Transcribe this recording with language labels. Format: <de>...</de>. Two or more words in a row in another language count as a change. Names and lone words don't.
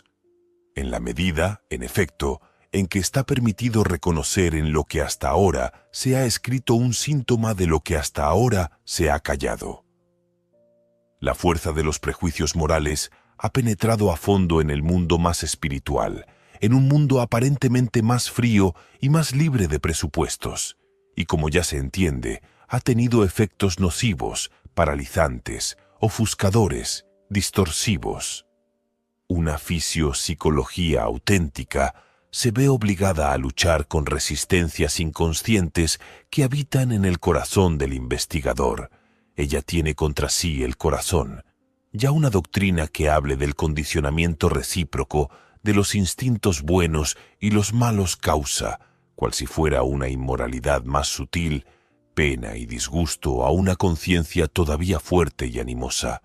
<es>En la medida, en efecto, en que está permitido reconocer en lo que hasta ahora se ha escrito un síntoma de lo que hasta ahora se ha callado. La fuerza de los prejuicios morales ha penetrado a fondo en el mundo más espiritual, en un mundo aparentemente más frío y más libre de presupuestos, y como ya se entiende, ha tenido efectos nocivos, paralizantes, ofuscadores, distorsivos. Una fisiopsicología auténtica se ve obligada a luchar con resistencias inconscientes que habitan en el corazón del investigador. Ella tiene contra sí el corazón. Ya una doctrina que hable del condicionamiento recíproco de los instintos buenos y los malos causa, cual si fuera una inmoralidad más sutil, pena y disgusto a una conciencia todavía fuerte y animosa.</es>